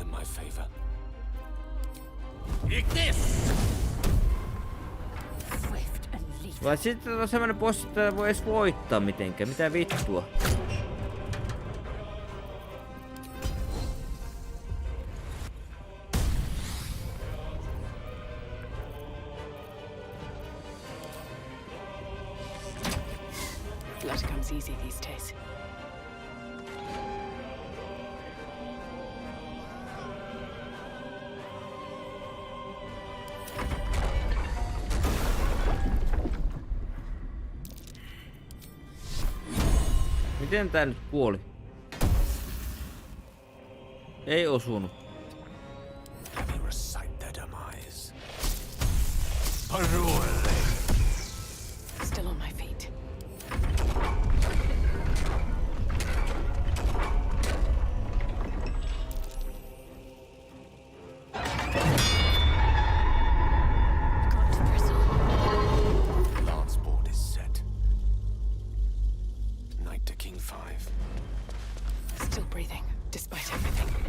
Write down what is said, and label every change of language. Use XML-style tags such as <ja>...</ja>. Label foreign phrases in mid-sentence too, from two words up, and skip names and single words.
<fi>Vai sitten on semmonen bossi, että voi edes voittaa mitenkään, mitä vittua.</fi> <en>Blood comes easy these days.</en> <fi>Miten tää nyt kuoli? Ei osunut.</fi> <en>Still on my feet. Lance board is set. Knight to King 5. Still breathing, despite everything.</en>